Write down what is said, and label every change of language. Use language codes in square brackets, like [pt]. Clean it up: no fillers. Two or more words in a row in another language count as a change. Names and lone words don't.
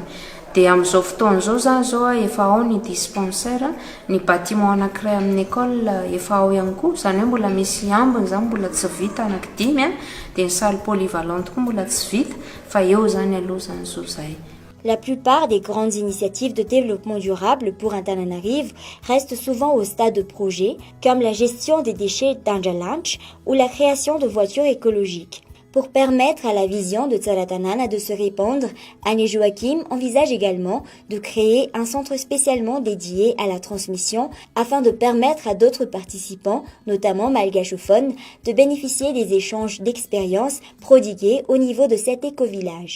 [mg] Dia amin'izao fotoana izao zany zao efa ao ny dispensaire, ny bâtiment anankiray amin'ny école efa ao ihany koa, zany hoe mbola misy ambiny zany mbola tsy vita anankidimy dia ny [fr] salle polyvalente [mg] koa mbola tsy vita fa eo zany aloha zany zao zay. [fr] La plupart des grandes initiatives de développement durable pour Antananarivo restent souvent au stade de projet, comme la gestion des déchets d'Anjalanch ou la création de voitures écologiques. Pour permettre à la vision de Tsaratanana de se répandre, Anne et Joachim envisagent également de créer un centre spécialement dédié à la transmission afin de permettre à d'autres participants, notamment malgachophones, de bénéficier des échanges d'expériences prodigués au niveau de cet éco-village.